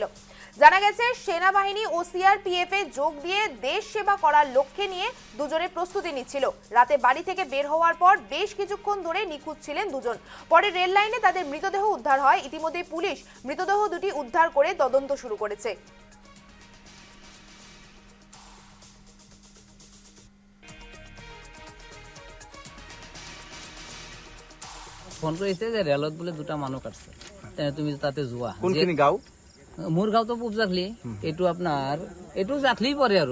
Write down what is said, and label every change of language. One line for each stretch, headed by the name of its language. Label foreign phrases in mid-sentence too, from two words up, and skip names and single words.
Bangla: জানা গেছে সেনাবাহিনী ও সিআরপিএফ এ যোগ দিয়ে দেশ সেবা করার লক্ষ্যে নিয়ে দুজনে প্রস্তুতি নিচ্ছিল। রাতে বাড়ি থেকে বের হওয়ার পর বেশ কিছুক্ষণ ধরে নিখোঁজ ছিলেন দুজন। পরে রেল লাইনে তাদের মৃতদেহ উদ্ধার হয়। ইতিমধ্যে পুলিশ মৃতদেহ দুটি উদ্ধার করে তদন্ত শুরু করেছে।
Assamese: ফোন কৰিছে যে ৰেলত বোলে দুটা মানুহ কাটছে, তুমি তাতে যোৱা। কোনখিনি গাঁও? মোৰ গাঁওতো পূব জাখলি, এইটো আপোনাৰ এইটো জাখলি পৰে আৰু।